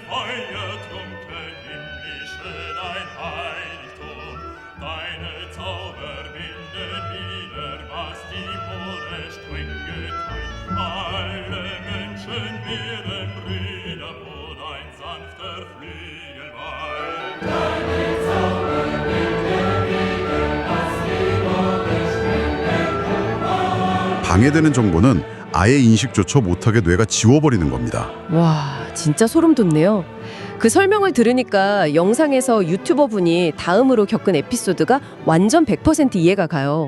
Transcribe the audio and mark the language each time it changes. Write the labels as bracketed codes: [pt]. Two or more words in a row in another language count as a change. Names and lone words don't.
[de] Feuertrunken himmlische dein Heiligtum, deine Zauber binden wieder, was die Moore streng geteilt. Alle Menschen werden Brüder, wo dein sanfter Flügel weilt. [ko] 방해되는 정보는 아예 인식조차 못하게 뇌가 지워버리는 겁니다. 와, 진짜 소름 돋네요. 그 설명을 들으니까 영상에서 유튜버 분이 다음으로 겪은 에피소드가 완전 100% 이해가 가요.